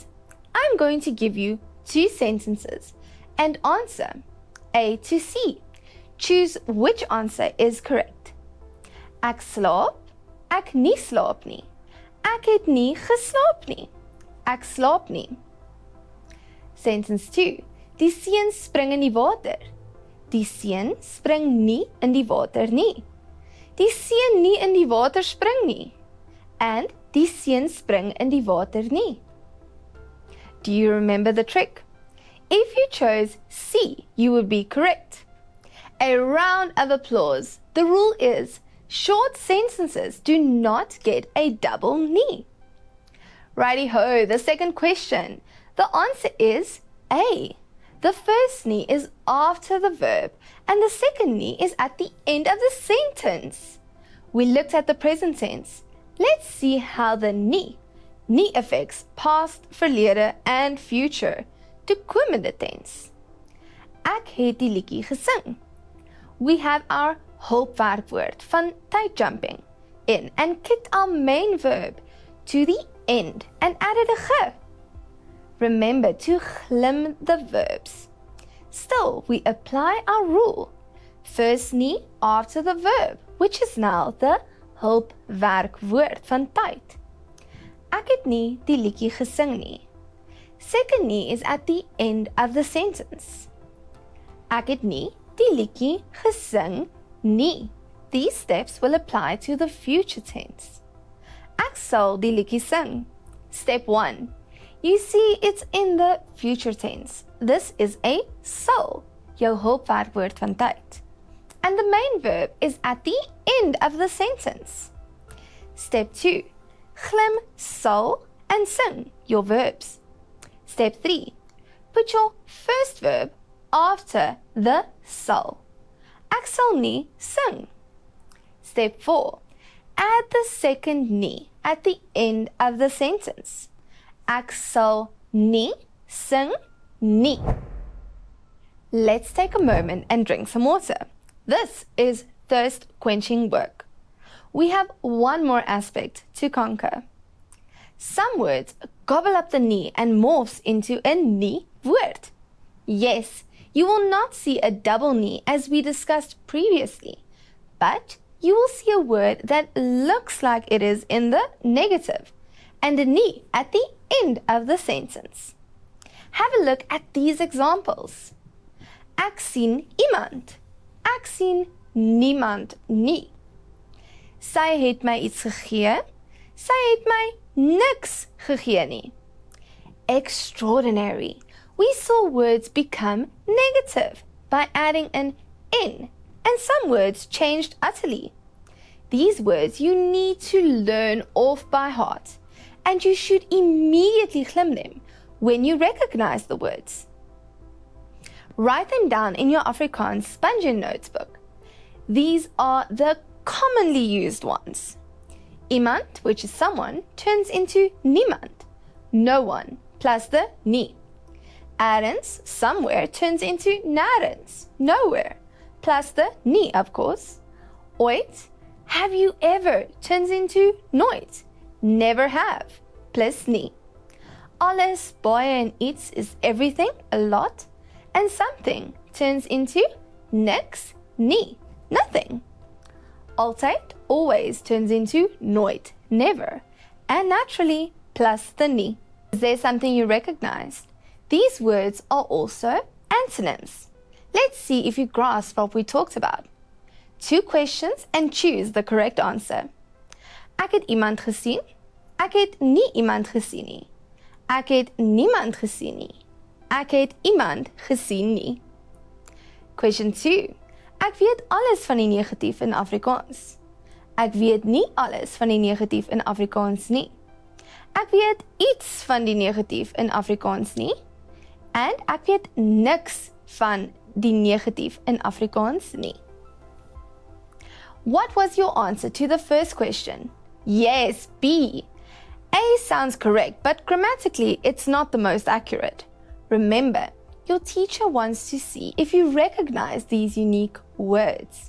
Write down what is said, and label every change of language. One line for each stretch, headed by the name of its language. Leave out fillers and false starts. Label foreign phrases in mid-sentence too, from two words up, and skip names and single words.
English: I'm going to give you two sentences and answer A to C. Choose which answer is correct.
Afrikaans: Ek slaap, ek nie slaap nie. Ek het nie geslaap nie. Ek slaap nie. Sentence 2. Die seun spring in die water. Die seun spring nie in die water nie. Die seun nie in die water spring nie.
English: And
Afrikaans: die seun spring in die water nie.
English: Do you remember the trick? If you chose C, you would be correct. A round of applause. The rule is, short sentences do not get a double nie. Righty-ho, the second question. The answer is A. The first nie is after the verb, and the second nie is at the end of the sentence. We looked at the present tense. Let's see how the nie affects past, verlede, and future, toekomende tense.
Afrikaans: Ek het die liedjie gesing.
English: We have our
Afrikaans: hulpwerkwoord van tyd
English: jumping in and kicked our main verb to the end and added a ge. Remember to glim the verbs. Still, we apply our rule. First nie after the verb, which is now the
Afrikaans: hulpwerkwoord van tyd. Ek het nie die liedjie gesing nie.
English: Second nie is at the end of the sentence.
Afrikaans: Ek het nie die liedjie gesing nie.
English: These steps will apply to the future tense.
Afrikaans: Ek sal die liedjie sing.
English: Step 1. You see it's in the future tense. This is a
Afrikaans: sal, jou hulpwerkwoord van tyd.
English: And the main verb is at the end of the sentence. Step 2. Glim sal and sing, your verbs. Step 3. Put your first verb after the sal.
Afrikaans: Ek sal nie sing.
English: Step 4. Add the second nie at the end of the sentence.
Afrikaans: Ek sal nie sing nie.
English: Let's take a moment and drink some water. This is thirst quenching work. We have one more aspect to conquer. Some words gobble up the nie and morphs into a
Afrikaans: nie woord.
English: Yes, you will not see a double nie as we discussed previously, but you will see a word that looks like it is in the negative and a nie at the end of the sentence. Have a look at these examples.
Afrikaans: Ek sien iemand. Ek sien niemand nie. Sy het my iets gegee. Sy het my niks gegee nie.
English: Extraordinary. We saw words become negative by adding an in, and some words changed utterly. These words you need to learn off by heart, and you should immediately glim them when you recognize the words. Write them down in your Afrikaans sponge notebook. These are the commonly used ones. Iemand, which is someone, turns into niemand, no one, plus the nie. Ergens, somewhere, turns into nêrens, nowhere, plus the nie, of course. Ooit, have you ever, turns into nooit, never have, plus nie.
Afrikaans: Alles, baie en iets
English: is everything, a lot, and something turns into
Afrikaans: niks, nie,
English: nothing. Altyd, always turns into nooit, never, and naturally, plus the nie. Is there something you recognized? These words are also antonyms. Let's see if you grasp what we talked about. 2 questions and choose the correct answer.
Afrikaans: Ek het iemand gesien. Ek het nie iemand gesien nie. Ek het niemand gesien nie. Ek het iemand gesien nie. Question 2. Ek weet alles van die negatief in Afrikaans. Ek weet nie alles van die negatief in Afrikaans nie. Ek weet iets van die negatief in Afrikaans nie. En ek weet niks van die negatief in Afrikaans nie.
English: What was your answer to the first question? Yes, B. A sounds correct, but grammatically it's not the most accurate. Remember, your teacher wants to see if you recognize these unique words.